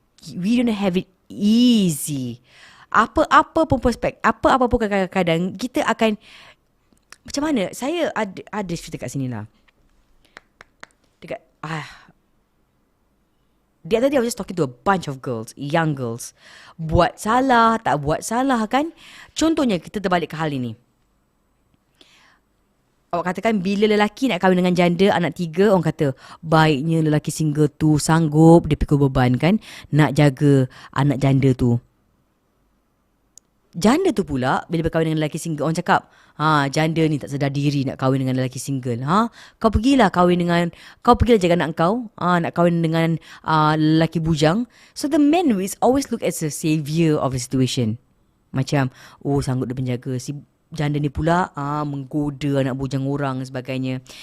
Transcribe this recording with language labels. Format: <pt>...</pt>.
<en>We don't have it easy.</en> <ms>Apa-apa pun apa-apa pun kadang-kadang kita akan macam mana? Saya ada cerita kat sini lah.</ms> <en>Dekat the other day I was just talking to a bunch of girls, young girls.</en> <ms>Buat salah, tak buat salah kan? Contohnya kita terbalik ke hal ini. Awak katakan bila lelaki nak kahwin dengan janda anak 3, orang kata baiknya lelaki single tu sanggup dia pikul beban kan, nak jaga anak janda tu. Janda tu pula bila berkahwin dengan lelaki single, orang cakap janda ni tak sedar diri nak kahwin dengan lelaki single. Kau pergilah jaga anak kau, nak kahwin dengan lelaki bujang.</ms> <en>So the man is always look as a savior of the situation.</en> <ms>Macam sanggup dia penjaga. Si janda ni pula menggoda anak bujang orang dan sebagainya.</ms>